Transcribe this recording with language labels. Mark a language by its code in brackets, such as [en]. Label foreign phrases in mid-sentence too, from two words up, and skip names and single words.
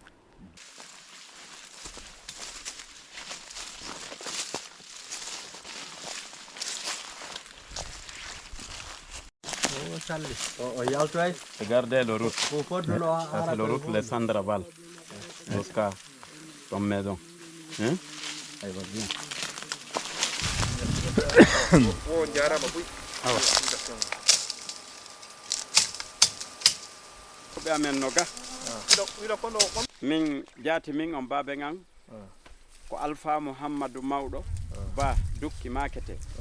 [fr] Regardez le route. C'est le route de Sandraval jusqu'à ton maison. Hein? Elle va bien. [ff] Min jaati min on baabe ngan ko Alpha Mouhammadou Mawɗo Ba Dukki Makete